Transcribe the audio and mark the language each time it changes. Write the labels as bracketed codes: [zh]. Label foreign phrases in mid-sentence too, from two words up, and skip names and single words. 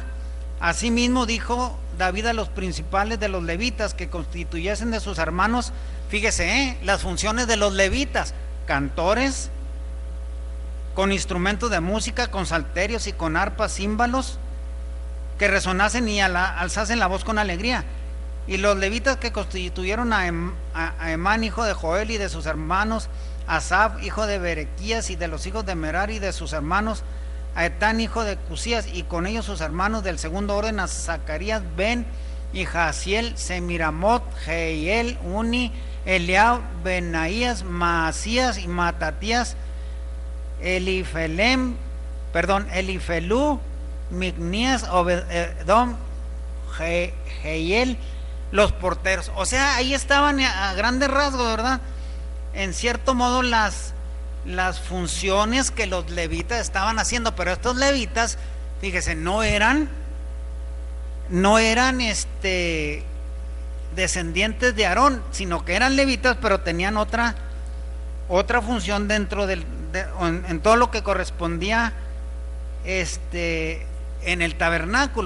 [es] Asimismo dijo David a los principales de los levitas que constituyesen de sus hermanos, fíjese, las funciones de los levitas: cantores, con instrumentos de música, con salterios y con arpas, címbalos, que resonasen y alzasen la voz con alegría. Y los levitas que constituyeron a Emán, hijo de Joel, y de sus hermanos, Asaf, hijo de Berequías, y de los hijos de Merari, y de sus hermanos, a Etán, hijo de Cusías, y con ellos sus hermanos del segundo orden, a Zacarías, Ben, y Jaasiel, Semiramot, Jehiel, Uni, Eliab, Benaías, Maasías y Matatías, Elifelú, Mignías, Obededom, Jehiel, los porteros. O sea, ahí estaban a grandes rasgos, ¿verdad? En cierto modo las funciones que los levitas estaban haciendo. Pero estos levitas, fíjese, no eran descendientes de Aarón, sino que eran levitas, pero tenían otra función dentro en todo lo que correspondía en el tabernáculo.